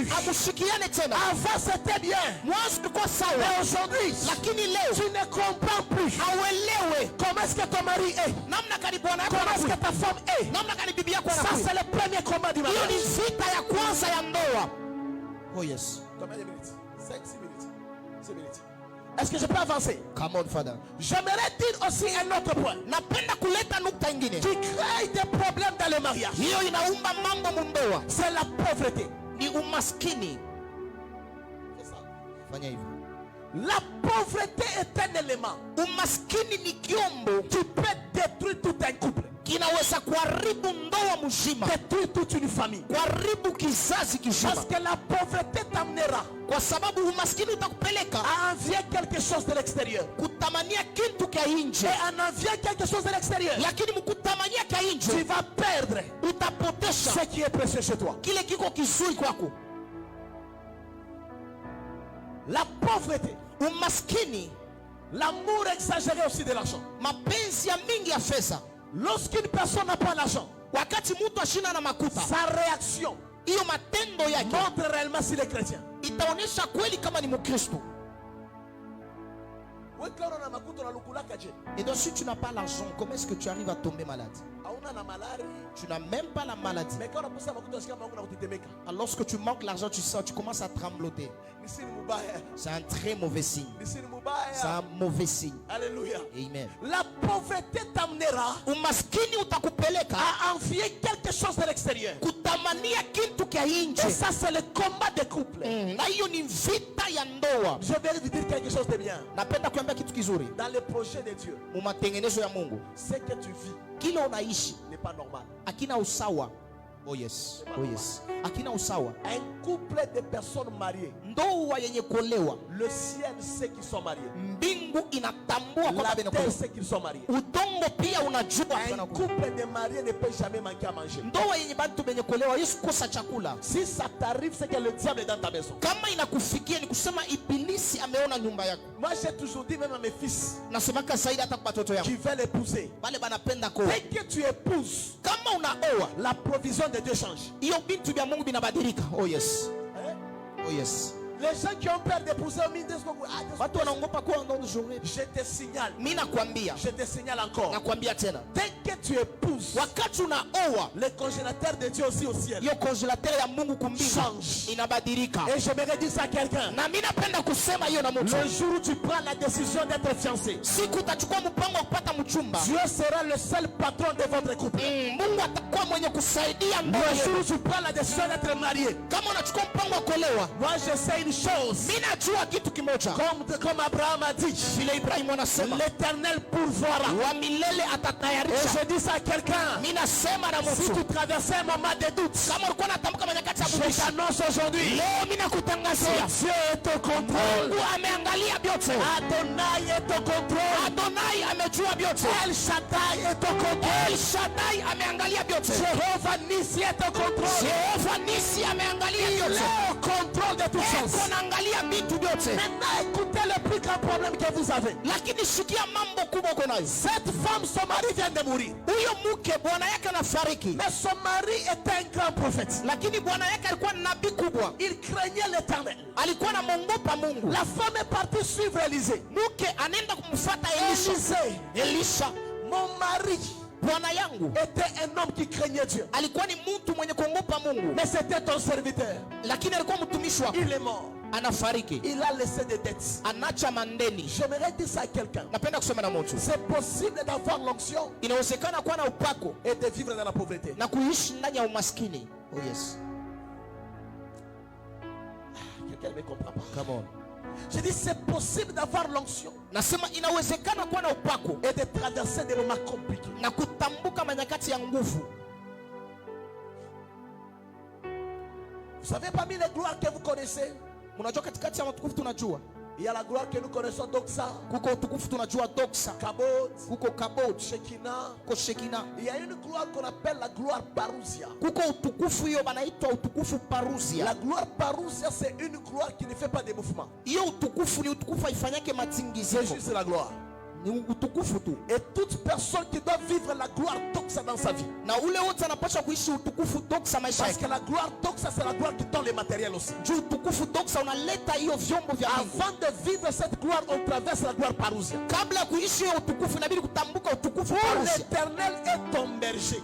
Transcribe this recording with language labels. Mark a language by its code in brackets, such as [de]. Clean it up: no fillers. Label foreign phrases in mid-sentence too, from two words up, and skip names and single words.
[fr] Avant c'était bien, mais aujourd'hui tu ne comprends plus. Comment est-ce que ton mari est, comment est-ce que ta femme est. Ça c'est le premier combat du mariage. [en] Oh yes. [fr] Combien de minutes? 5, 6 minutes. 6 minutes. Est-ce que je peux avancer? [en] Come on, Father. [fr] J'aimerais dire aussi un autre point qui crée des problèmes dans le mariage. C'est la pauvreté. [sw] ni umaskini. Fanya hivyo. [fr] La pauvreté est un élément. [sw] Umaskini ni kiombo [fr] qui peut détruire tout un couple. [sw] Kinaweza kuharibu ndoa mzima, [fr] détruire toute une famille. [sw] kuharibu kizazi kizima. [fr] Parce que la pauvreté t'amènera, [sw] kwa sababu umaskini utakupeleka [fr] à envier quelque chose de l'extérieur. [sw] kutamania kitu cha nje. [fr] Et en envier quelque chose de l'extérieur, [sw] Lakini mkutamania cha [fr] tu [sw] nje [fr] vas perdre [sw] utapotesha [fr] ce qui est précieux chez toi. [sw] kile kiko kizuri kwako. [fr] La pauvreté, [sw] Umaskini, [fr] l'amour exagéré aussi de l'argent. [sw] mapenzi ya mingi ya fedha. [fr] Lorsqu'une personne n'a pas l'argent, [sw] Wakati mtu ashina na makuta, [fr] sa réaction [sw] hiyo matendo yake [fr] montre réellement s'il est chrétien. [sw] itaonesha kweli kama ni Mkristo. [fr] Et Et donc si tu n'as pas l'argent, comment est-ce que tu arrives à tomber malade? Tu n'as même pas la maladie. Alors lorsque tu manques l'argent, tu sens, tu commences à trembloter. C'est un très mauvais signe. C'est un mauvais signe. Alléluia. Amen. La pauvreté t'amènera [sw] Umaskini utakupeleka [fr] à envier quelque chose de l'extérieur. [sw] kutamania kitu cha [fr] Et [sw] nje. [fr] ça, c'est le combat des couples. [sw] Na hiyo ni vita ya ndoa. [fr] Je vais vous dire quelque chose de bien. [sw] Napenda kuambia kitu kizuri. [fr] Dans le projet de Dieu, [sw] Mu matengenezo ya Mungu, [fr] ce que tu vis [sw] kila unaishi [fr] n'est pas normal. [sw] akina usawa. [en] Oh yes. Oh yes. [sw] Akina usawa. [fr] Un couple de personnes mariées, [sw] Ndoa yenye kuolewa, [fr] le ciel sait qu'ils sont mariés. [sw] mbingu inatambua kwamba [fr] La terre [sw] binakuolewa. [fr] sait qu'ils sont mariés. [sw] Udongo pia unajua [fr] Un [sw] binakuolewa. [fr] couple de mariés ne peut jamais manquer à manger. [sw] Ndoa yenye bantu benye kuolewa Yesu kosa chakula. [fr] Si ça t'arrive, c'est que le diable est dans ta maison. [sw] Kama inakufikia ni kusema ibilisi ameona nyumba yako. [fr] Moi, j'ai toujours dit, même à mes fils [sw] Nasemaka zaidi hata kwa watoto yangu. [fr] qui veulent épouser, [sw] Bale banapenda ko. [fr] dès que tu épouses, [sw] Kama unaoa, [fr] la provision de Dieu change. [sw] hiyo bintu vya Mungu binabadilika. [en] Oh yes. [fr] Hein? [en] Oh yes. [fr] Les gens qui ont peur d'épouser au milieu de ce qu'on [sw] Watu wanaogopa kuwa ndo nzuri. [fr] je te signale, [sw] Mimi nakwambia, [fr] je te signale encore. [sw] nakwambia tena. [fr] Dès que tu épouses, [sw] Wakati unaoa, [fr] le congélateur de Dieu aussi au ciel [sw] hiyo congelateur ya Mungu kumbingu [fr] change. [sw] inabadilika. [fr] Et j'aimerais dire ça à quelqu'un. [sw] Na mimi napenda kusema hiyo na mtu. [fr] Le jour où tu prends la décision d'être fiancé, [sw] Siku utachukua mpango wa kupata mchumba, [fr] Dieu sera le seul patron de votre couple. [sw] Mungu atakuwa mwenye kusaidia ndoa [fr] Le jour [sw] yenu. [fr] où tu prends la décision d'être marié, [sw] Kama unachukua mpango wa kuolewa, [fr] moi je sais une chose. [sw] mimi najua kitu kimoja. [fr] Comme Abraham a dit, [sw] Vile Ibrahimu anasema, [fr] l'Éternel pourvoira. [sw] wa milele [fr] Et [sw] atatayarisha. [fr] je dis ça à quelqu'un. [sw] Mimi nasema na [fr] Si tu [sw] mtu, [fr] traversais un moment de doute, [sw] kama ulikuwa unatamka manyakati ya [fr] je [sw] kuishi, [fr] t'annonce aujourd'hui, [sw] leo mimi nakutangazia, [fr] Dieu est au contrôle. [sw] Mungu ameangalia vyote. [fr] Adonai est au contrôle. [sw] Adonai amejua vyote. [fr] El Shaddai est au contrôle. [sw] El Shaddai ameangalia vyote. [fr] Jéhovah Nissi est au contrôle. [sw] Jehova Nisi ameangalia [fr] Il [sw] vyote. [fr] est au contrôle de toutes choses. [sw] Eko naangalia vitu vyote. [fr] Maintenant, écoutez le plus grand problème que vous avez. [sw] Lakini sikia mambo kubwa uko nayo. [fr] Cette femme, son mari vient de mourir. [sw] Huyo mke bwana yake anafariki, [fr] Mais son mari était un grand prophète. [sw] lakini bwana yake alikuwa ni nabii kubwa, [fr] Il craignait l'Éternel. [sw] alikuwa anamwogopa Mungu. [fr] La femme est partie suivre Élisée. [sw] Mke anaenda kumfuata Elisha. [fr] Élisée, [sw] Elisha, [fr] mon mari [sw] bwana yangu [fr] était un homme qui craignait Dieu. [sw] alikuwa ni mtu mwenye kuogopa Mungu, [fr] Mais c'était ton serviteur. [sw] lakini alikuwa mtumishi wako. [fr] Il est mort. [sw] Anafariki, [fr] Il a laissé des dettes. [sw] anacha mandeni. [fr] J'aimerais dire ça à quelqu'un. [sw] Napenda kusema na mtu, [fr] C'est possible d'avoir l'onction [sw] inawezekana kuwa na upako [fr] et de vivre dans la pauvreté. [sw] na kuishi ndani ya umaskini. [en] Oh yes. [fr] Quelqu'un ne me comprend pas. [en] Come on. [fr] Je dis c'est possible d'avoir l'onction [sw] Nasema inawezekana kuwa na upako [fr] et de traverser des moments compliqués. [sw] na kutambuka manyakati ya nguvu. [fr] Vous savez, parmi les gloires que vous connaissez, [sw] Unajua katikati ya matukufu tunajua [fr] il y a la gloire que nous connaissons, Doxa, [sw] kuko utukufu, tunajua Doxa, [fr] Kabod, [sw] kuko Kabod, [fr] Shekinah. [sw] kuko Shekina, [fr] Il y a une gloire qu'on appelle la gloire Parousia. [sw] kuko utukufu hiyo banaitwa utukufu Parusia. [fr] La gloire Parousia, c'est une gloire qui ne fait pas de mouvement. [sw] Hiyo utukufu ni utukufu haifanyake [fr] C'est [sw] matingiziko, [fr] juste la gloire. [sw] ni utukufu tu. [fr] Et toute personne qui doit vivre la gloire Doxa dans sa vie. [sw] Na ule wote anapaswa kuishi utukufu Doxa maisha [fr] Parce [sw] yake. [fr] que la gloire Doxa, c'est la gloire qui donne les matériels aussi. [sw] Juu utukufu Doxa unaleta hiyo vyombo vya Mungu. [fr] Avant de vivre cette gloire, on traverse la gloire Parousia. [sw] Kabla ya kuishi hiyo utukufu inabidi kutambuka utukufu [fr] Pour [sw] Parusia. [fr] l'Éternel est ton berger.